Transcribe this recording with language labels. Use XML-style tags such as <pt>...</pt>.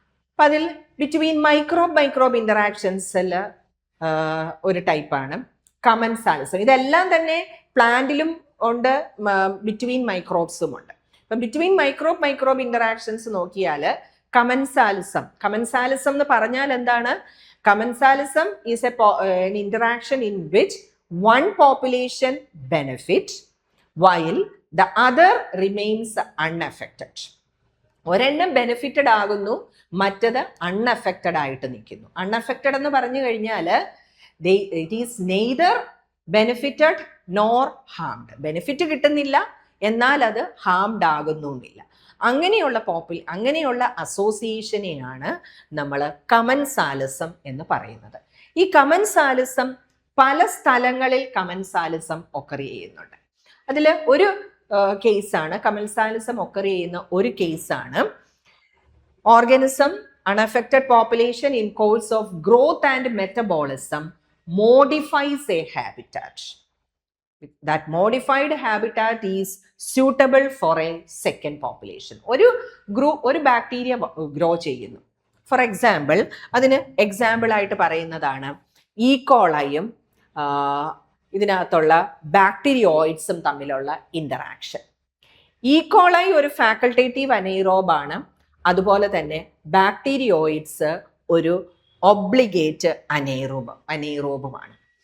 <ml>അപ്പം അതിൽ between microbe ഇൻറ്ററാക്ഷൻസിൽ ഒരു ടൈപ്പാണ് കമൻസാലിസം. ഇതെല്ലാം തന്നെ പ്ലാന്റിലും ഉണ്ട്, ബിറ്റ്വീൻ മൈക്രോബ്സും ഉണ്ട്. അപ്പം ബിറ്റ്വീൻ മൈക്രോബ് ഇൻറ്ററാക്ഷൻസ് നോക്കിയാൽ കമൻസാലിസം എന്ന് പറഞ്ഞാൽ എന്താണ്?</ml> <en>Commensalism is an interaction in which one population benefit while the other remains unaffected.</en> <ml>ഒരെണ്ണം ബെനിഫിറ്റഡ് ആകുന്നു, മറ്റത് അൺഅഫക്റ്റഡ് ആയിട്ട് നിൽക്കുന്നു. അൺഅഫക്റ്റഡ് എന്ന് പറഞ്ഞു കഴിഞ്ഞാൽ</ml> <en>It is neither benefited nor harmed.</en> <ml>Benefit കിട്ടുന്നില്ല, എന്നാൽ അത് ഹാംഡ് ആകുന്നുമില്ല. അങ്ങനെയുള്ള അസോസിയേഷനെയാണ് നമ്മൾ കമൻസാലിസം എന്ന് പറയുന്നത്. ഈ കമൻസാലിസം പല സ്ഥലങ്ങളിൽ കമൻസാലിസം ഒക്കർ ചെയ്യുന്നുണ്ട്. അതിൽ ഒരു കേസാണ്, കമൻസാലിസം ഒക്കർ ചെയ്യുന്ന ഒരു കേസാണ് organism</ml> <en>unaffected population in course of growth and metabolism modifies a habitat. That modified habitat is suitable for a second population.</en> <ml>ഒരു ബാക്ടീരിയ ഗ്രോ ചെയ്യുന്നു. ഫോർ എക്സാമ്പിൾ, അതിന് എക്സാമ്പിൾ ആയിട്ട് പറയുന്നതാണ് ഈക്കോളയും ഇതിനകത്തുള്ള ബാക്ടീരിയോയിഡ്സും തമ്മിലുള്ള ഇൻറ്ററാക്ഷൻ. ഈക്കോളൈ ഒരു ഫാക്കൾട്ടേറ്റീവ് അനൈറോബാണ്. അതുപോലെ തന്നെ ബാക്ടീരിയോയിഡ്സ് ഒരു ഒബ്ലിഗേറ്റ് അനൈറോബുമാണ്.</ml>